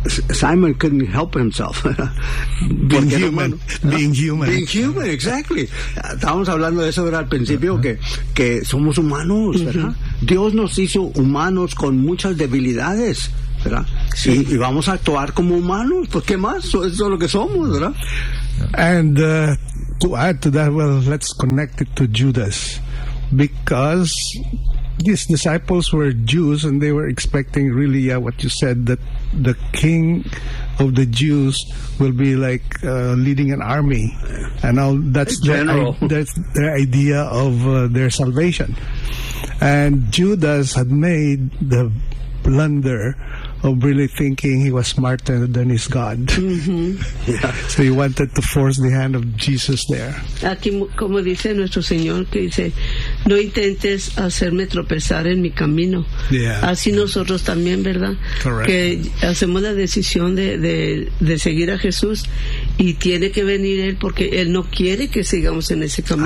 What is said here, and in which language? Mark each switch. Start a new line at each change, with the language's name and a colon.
English: Simon couldn't help himself. Being human, exactly.
Spanish: Estábamos hablando de eso, ¿verdad? Al principio, que somos humanos, ¿verdad? Dios nos hizo humanos con muchas debilidades, ¿verdad? Sí. Y vamos a actuar como humanos, pues ¿qué más? Eso es lo que somos, ¿verdad?
English: And to add to that, well, let's connect it to Judas, because these disciples were Jews and they were expecting, really, yeah, what you said, that the king of the Jews will be like leading an army, and all that's their idea of their salvation. And Judas had made the blunder of really thinking he was smarter than his God. Mm-hmm. Yeah. So he wanted to force the hand of Jesus there.
Spanish: Aquí, como dice nuestro Señor, que dice, no intentes hacerme tropezar en mi camino.
English: Yeah.
Spanish: Así nosotros también, ¿verdad?
English: Correct.
Spanish: Que hacemos la decisión de seguir a Jesús, y tiene que venir Él, porque Él no quiere que sigamos en ese camino.